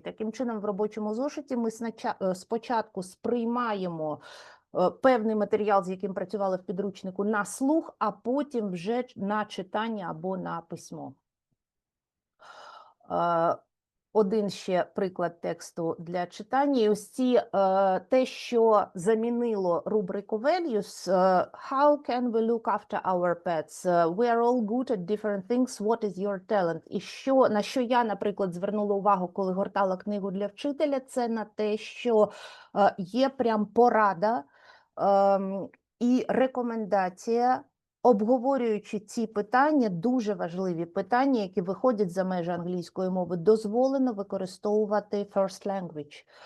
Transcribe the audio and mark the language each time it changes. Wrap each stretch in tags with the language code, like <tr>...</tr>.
<uk>Таким чином, в робочому зошиті ми спочатку сприймаємо певний матеріал, з яким працювали в підручнику, на слух, а потім вже на читання або на письмо. Один ще приклад тексту для читання. І ось те, що замінило рубрику values,</uk> <en>how can we look after our pets? We are all good at different things. What is your talent?</en> <uk>І на що я, наприклад, звернула увагу, коли гортала книгу для вчителя, це на те, що є прям порада і рекомендація, обговорюючи ці питання, дуже важливі питання, які виходять за межі англійської мови, дозволено використовувати first language.</uk>